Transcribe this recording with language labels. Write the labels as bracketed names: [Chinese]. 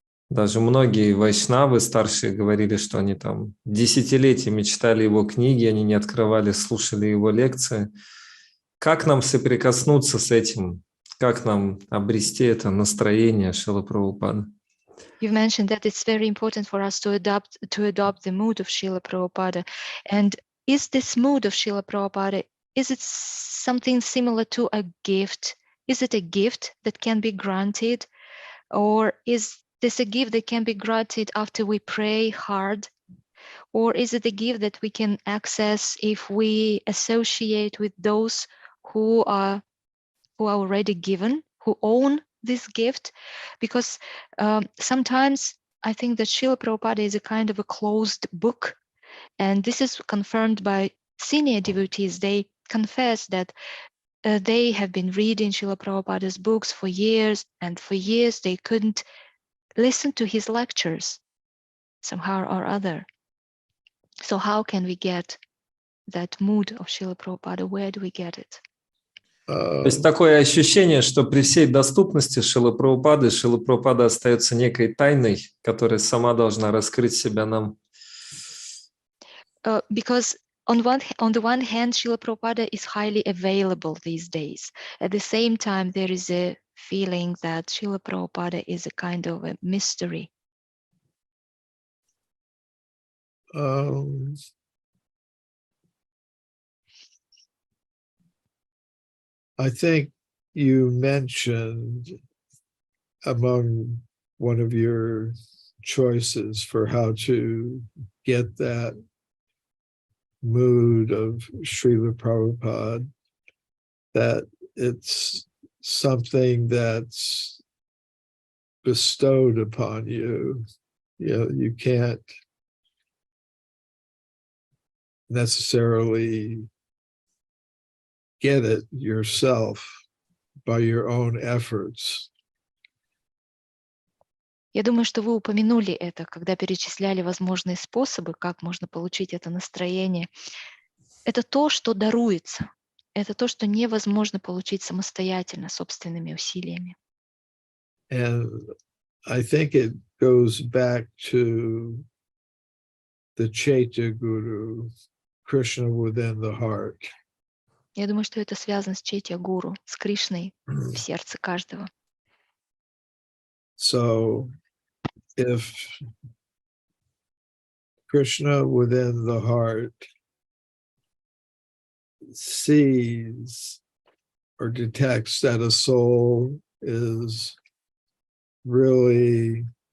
[Russian] Даже многие вайшнавы старшие говорили, что они там десятилетиями читали его книги, они не открывали, слушали его лекции. Как нам соприкоснуться с этим? Как нам обрести это настроение Шрилы Прабхупады? [English] You've mentioned that it's very important for us to adopt the mood of Srila Prabhupada. And is this mood of Srila Prabhupada, is it something similar to a gift? Is it a gift that can be granted? Or is this a gift that can be granted after we pray hard? Or is it a gift that we can access if we associate with those who are already given, who own this gift? Because sometimes I think that Srila Prabhupada is a kind of a closed book, and this is confirmed by senior devotees. They confess that they have been reading Srila Prabhupada's books for years, and for years they couldn't listen to his lectures somehow or other. So how can we get that mood of Srila Prabhupada? Where do we get it? [Russian] То есть такое ощущение, что при всей доступности Шрилы Прабхупада остается некой тайной, которая сама должна раскрыть себя нам. [English] Because on the one hand, Srila Prabhupada is highly available these days. At the same time, there is a feeling that Srila Prabhupada is a kind of a mystery. I think you mentioned among one of your choices for how to get that mood of Srila Prabhupada, that it's something that's bestowed upon you. You know, you can't necessarily get it yourself by your own efforts. [Russian] Я думаю, что вы упомянули это, когда перечисляли возможные способы, как можно получить это настроение. Это то, что даруется. Это то, что невозможно получить самостоятельно, собственными усилиями. [English] And I think it goes back to the Chaitya Guru, Krishna within the heart. [Russian] Я думаю, что это связано с Чайтья Гуру, с Кришной в сердце каждого. [English] So if Krishna within the heart sees or detects that a soul is really